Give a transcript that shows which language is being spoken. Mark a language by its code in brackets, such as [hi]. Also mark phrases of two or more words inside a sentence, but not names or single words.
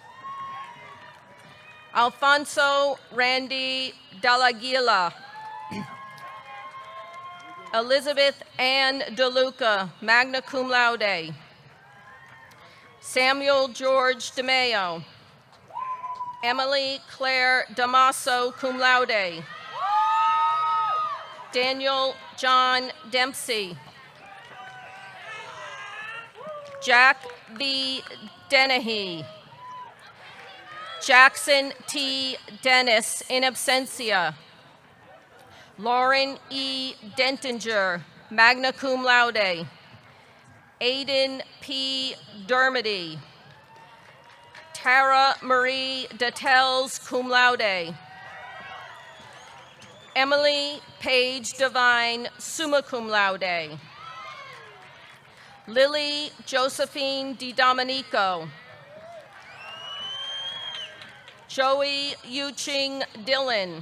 [en] Alfonso Randy Dallagila. Elizabeth Ann DeLuca, [la] magna cum laude. [en] Samuel George DeMayo. Emily Claire Damaso, [la] cum laude. [en] Daniel John Dempsey. Jack B. Dennehy. Jackson T. Dennis, in absentia. Lauren E. Dentinger, [la] magna cum laude. [en] Aiden P. Dermody. Tara Marie Datels, [la] cum laude. [en] Emily Page Devine, [la] summa cum laude. [en] Lily Josephine DiDomenico. Joey Yuching Dillon.